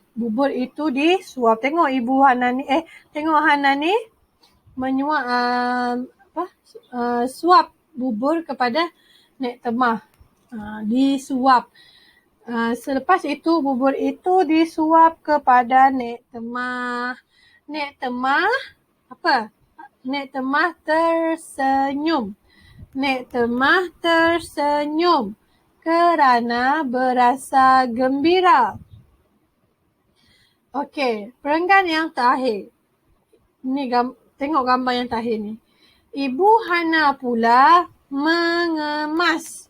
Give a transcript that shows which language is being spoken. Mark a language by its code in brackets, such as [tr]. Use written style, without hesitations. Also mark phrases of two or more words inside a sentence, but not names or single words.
[ms] Bubur itu disuap. Tengok Ibu Hana ni, tengok Hana ni menyuap, suap bubur kepada Nek Temah. Disuap. Selepas itu, bubur itu disuap kepada Nek Temah. Nek Temah apa? Nek Temah tersenyum. Nek Temah tersenyum kerana berasa gembira. Okey, perenggan yang terakhir. Ni tengok gambar yang terakhir ni. Ibu Hana pula mengemas.